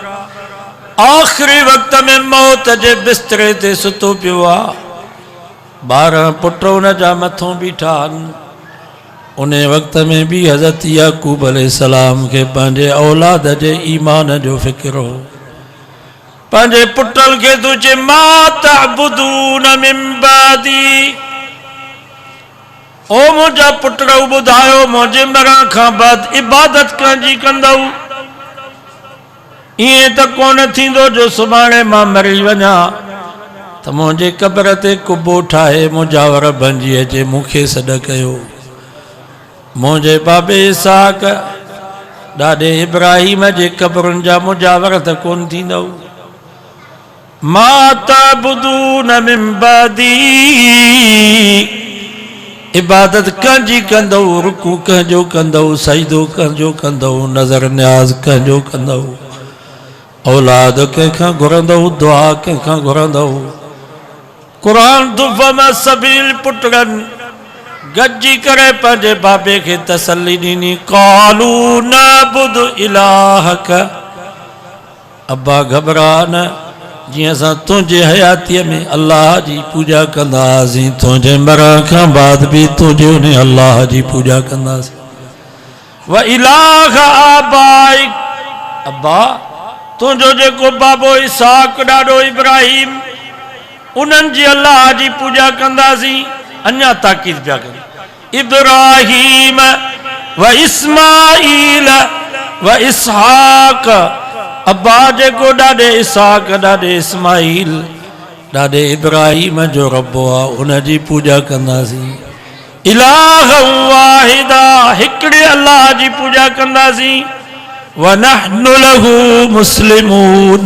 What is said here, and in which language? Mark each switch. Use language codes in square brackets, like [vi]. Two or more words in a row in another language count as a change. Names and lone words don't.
[sd] आख़िरी वक़्त में मौत जे बिस्तरे ते सुतो पियो आहे। 12 पुट उन जा मथों बीठा आहिनि। उन वक़्त में भी हज़रत याकूब अलैहिस्सलाम के पंहिंजे औलाद जे ईमान जो फ़िक्र हो। पंहिंजे पुटल के तू चे [ar] ما تعبدون من بعدي, [sd] ओ मुंहिंजा पुट ॿुधायो मुंहिंजे मरण खां बाद इबादत कंहिंजी कंदव? ईअं त कोन थींदो जो सुभाणे मां मरी वञा त मुंहिंजे क़ब्र ते कुबो ठाहे मुजावर बणिजी अचे, मूंखे सॾु कयो। मुंहिंजे बाबे इसहाक ॾाॾे इब्राहिम जे क़ब्रुनि जा मुजावर त कोन थींदव। [ar] ما تعبدون من بعدي, [sd] इबादत कंहिंजी कंदव? रुकू कंहिंजो कंदव? सजदो कंहिंजो कंदव? नज़र न्याज़ कंहिंजो कंदव? औलाद कंहिंखां घुरंदव? दुआ कंहिंखां घुरंदव? क़ुरान दुफ़म सबील पुटनि गॾिजी करे पंहिंजे बाबे खे तसल्ली ॾिनी। [ar] قالوا نعبد إلهك, [sd] अब्बा घबरा न, जीअं असां तुंहिंजे हयातीअ में अल्लाह जी पूॼा कंदासीं, तुंहिंजे मरण खां बाद बि तुंहिंजे उन अल्लाह जी पूॼा कंदासीं। [ar] وإله آبائك, [sd] अब्बा तुंहिंजो जेको बाबो इसहाक ॾाॾो इब्राहिम, उन्हनि जी अल्लाह जी पूॼा कंदासीं। अञा ताकीद पिया कनि। [ar] إبراهيم وإسماعيل وإسحاق, [sd] अब्बा जेको ॾाॾे इसहाक ॾाॾे इस्माईल ॾाॾे इब्राहिम जो रब आहे उन जी पूॼा कंदासीं। [ar] إلها واحدا [sd] हिकिड़े अल्लाह जी पूॼा कंदासीं। [ar] ونحن له مسلمون.